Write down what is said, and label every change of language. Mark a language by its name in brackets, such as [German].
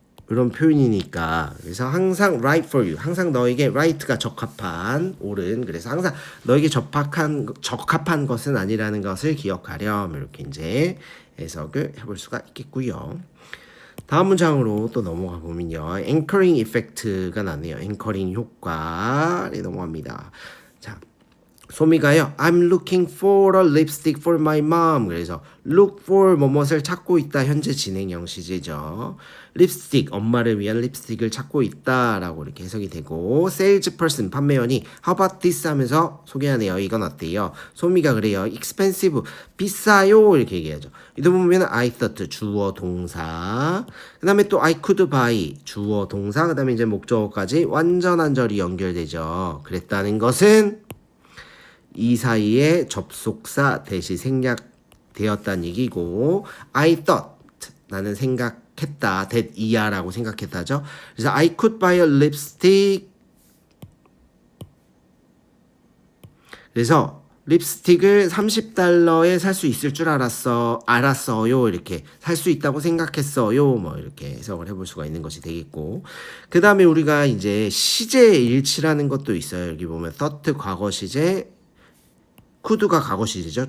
[Korean] 이런 표현이니까 그래서 항상 right for you 항상 너에게 right가 적합한 옳은 그래서 항상 너에게 적합한 것은 아니라는 것을 기억하렴 이렇게 이제 해석을 해볼 수가 있겠고요. 다음 문장으로 또 넘어가 보면요. anchoring effect가 나네요. 앵커링 효과에 넘어갑니다. 자, 소미가요. [English] I'm looking for a lipstick for my mom. [Korean] 그래서 look for 뭐뭇을 찾고 있다. 현재 진행형 시제죠. 립스틱, 엄마를 위한 립스틱을 찾고 있다라고 이렇게 해석이 되고 salesperson, 판매원이 [English] how about this [Korean] 하면서 소개하네요. 이건 어때요? 소미가 그래요. expensive, 비싸요. 이렇게 얘기하죠. 이도 보면 [English] I thought, [Korean] 주어, 동사. 그 다음에 또 [English] I could buy, [Korean] 주어, 동사. 그 다음에 이제 목적어까지 완전한 절이 연결되죠. 그랬다는 것은 이 사이에 접속사 that이 생략되었다는 얘기고 I thought, 나는 생각했다. that 이하라고 생각했다죠. 그래서 [English] I could buy a lipstick. [Korean] 그래서 립스틱을 $30에 살 수 있을 줄 알았어요. 이렇게 살 수 있다고 생각했어요. 뭐 이렇게 해석을 해볼 수가 있는 것이 되겠고 그 다음에 우리가 이제 시제 일치라는 것도 있어요. 여기 보면 thought 과거 시제 could가 과거 시제죠.